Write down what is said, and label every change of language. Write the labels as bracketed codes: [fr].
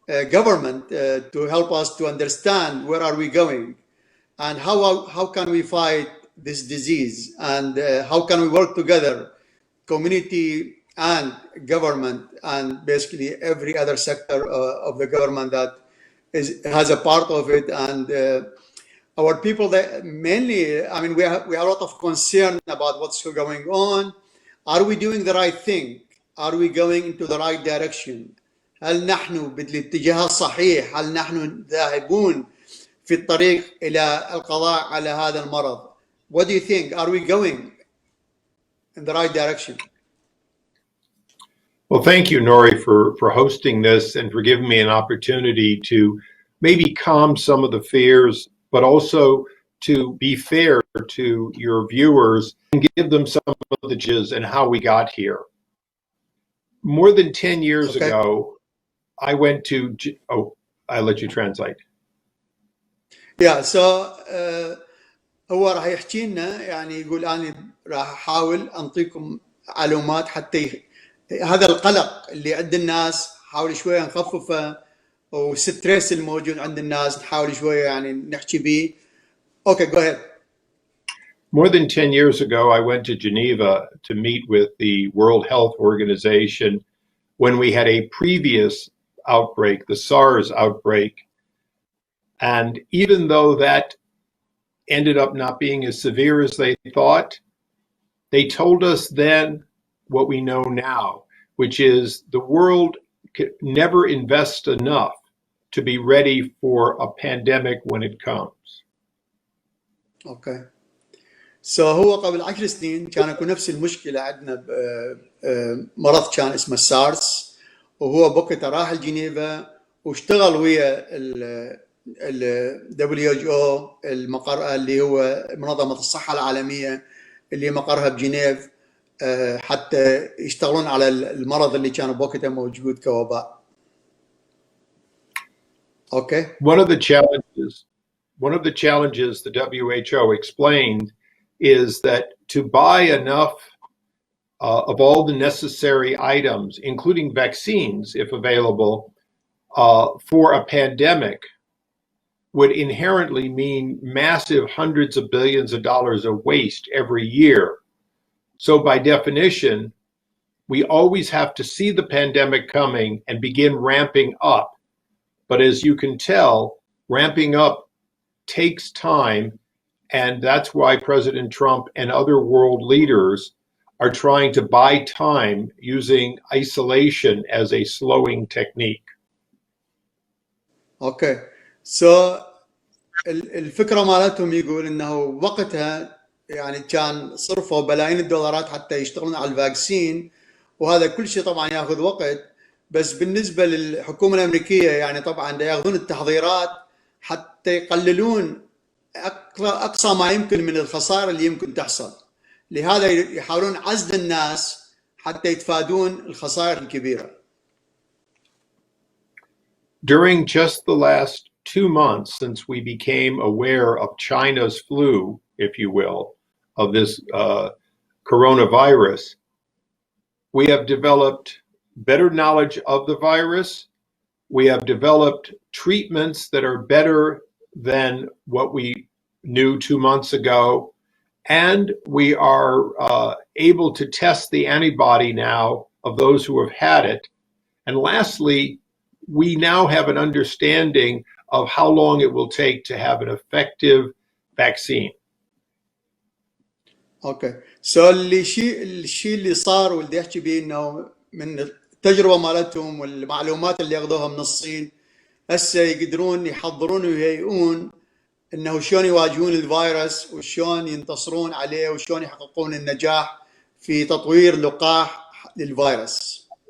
[en] government to help us to understand where are we going and how can we fight this disease, and how can we work together, community and government, and basically every other sector of the government that has a part of it. And our people, that mainly, I mean, we have a lot of concern about what's going on. Are we doing the right thing? Are we going into the right direction? [ar] هل نحن بالاتجاه الصحيح؟ هل نحن ذاهبون في الطريق إلى القضاء على هذا المرض؟ [en] What do you think? Are we going in the right direction? Well, thank you, Nori, for hosting this and for giving me an opportunity to maybe calm some of the fears, but also to be fair to your viewers and give them some of the gist and how we got here. More than 10 years ago, I went to, I let you translate. Yeah, so [ar] هو راح يحكي لنا، يعني يقول أنا راح أحاول أنطيكم معلومات حتى هذا القلق اللي عند الناس حاول شوية نخففه، والستريس الموجود عند الناس نحاول شوية يعني نحكي به. [en] Okay, go ahead. More than 10 years ago, I went to Geneva to meet with the World Health Organization when we had a previous outbreak, the SARS outbreak. And even though that ended up not being as severe as they thought, they told us then what we know now, which is the world could never invest enough to be ready for a pandemic when it comes. Okay. [ar] So هو قبل 10 سنين كان يكون نفس المشكلة عندنا مرض كان اسمه السارس، وهو بوقتها راح لجنيفا واشتغل ويا ال WHO المقر اللي هو منظمة الصحة العالمية اللي مقرها بجنيف، حتى يشتغلون على المرض اللي كان بوقتها موجود كوباء. [en] Okay. One of the challenges the WHO explained is that to buy enough of all the necessary items, including vaccines, if available, for a pandemic, would inherently mean massive hundreds of billions of dollars of waste every year. So by definition, we always have to see the pandemic coming and begin ramping up. But as you can tell, ramping up takes time, and that's why President Trump and other world leaders are trying to buy time using isolation as a slowing technique. [ar] اوكي سو الفكره مالتهم يقول انه وقتها يعني كان صرفوا بلايين الدولارات حتى يشتغلون على الفاكسين، وهذا كل شيء طبعا ياخذ وقت. بس بالنسبه للحكومه الامريكيه يعني طبعا ياخذون التحضيرات حتى يقللون اقصى ما يمكن من الخسائر اللي يمكن تحصل، لهذا يحاولون عزل الناس حتى يتفادون الخسائر الكبيره. [en] During just the last 2 months since we became aware of China's flu, if you will, of this coronavirus, we have developed better knowledge of the virus. We have developed treatments that are better than what we knew 2 months ago. And we are able to test the antibody now of those who have had it. And lastly, we now have an understanding of how long it will take to have an effective vaccine. [ar] اوكي سو الشيء اللي صار واللي احكي به انه من التجربه مالتهم والمعلومات اللي اخذوها من الصين هسه يقدرون يحضرون ويهيئون انه شلون يواجهون الفيروس وشلون ينتصرون عليه وشلون يحققون النجاح في تطوير لقاح للفيروس.